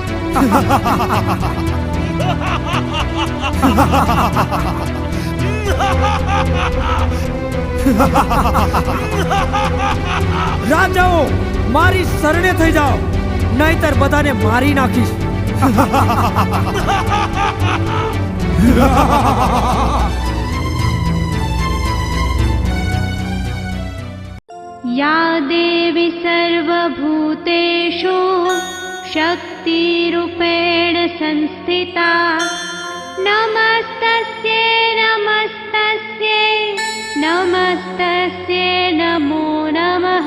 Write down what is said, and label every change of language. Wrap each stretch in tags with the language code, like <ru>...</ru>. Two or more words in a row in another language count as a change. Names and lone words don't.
<gu>રાજાઓ મારી શરણે થઈ જાઓ, નહીતર બધાને મારી નાખીશ.</gu> <sa>या देवी सर्वभूतेषु शक्तिरूपेण संस्थिता नमस्तस्यै नमस्तस्यै नमस्तस्यै नमो नमः.</sa>